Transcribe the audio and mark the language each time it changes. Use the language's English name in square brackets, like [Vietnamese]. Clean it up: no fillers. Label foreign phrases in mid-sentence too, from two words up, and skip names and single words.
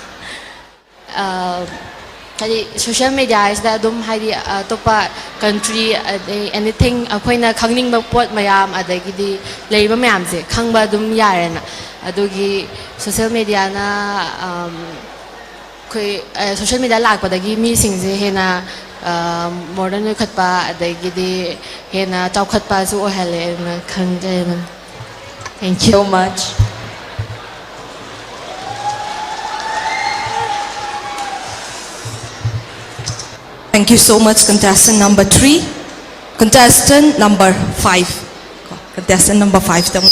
[Manipuri] ꯍꯥꯏꯗꯤ [English] social media-sida [Manipuri] ꯑꯗꯨꯝ ꯍꯥꯏꯗꯤ ꯑꯇꯣꯞꯄ ꯀꯟꯇ꯭ꯔꯤ ꯑꯗꯩ ꯑꯦꯅꯤꯊꯤꯡ ꯑꯩꯈꯣꯏꯅ ꯈꯪꯅꯤꯡꯕ ꯄꯣꯠ ꯃꯌꯥꯝ ꯑꯗꯒꯤꯗꯤ ꯂꯩꯔꯤꯕ ꯃꯌꯥꯝꯁꯦ ꯈꯪꯕ ꯑꯗꯨꯝ ꯌꯥꯔꯦꯅ ꯑꯗꯨꯒꯤ [English] social media-na [Manipuri] ꯑꯩꯈꯣꯏ [English] social media [Manipuri] ꯂꯥꯛꯄꯗꯒꯤ ꯃꯤꯁꯤꯡꯁꯦ ꯍꯦꯟꯅ ꯃꯣꯗꯔꯟ ꯑꯣꯏꯈꯠꯄ ꯑꯗꯒꯤꯗꯤ ꯍꯦꯟꯅ ꯆꯥꯎꯈꯠꯄꯁꯨ ꯑꯣꯏꯍꯜꯂꯦ ꯑꯗꯨꯅ ꯈꯪꯖꯩ [English] Thank you so much? Thank you so much, contestant number 3. Contestant number 5. Contestant number 5.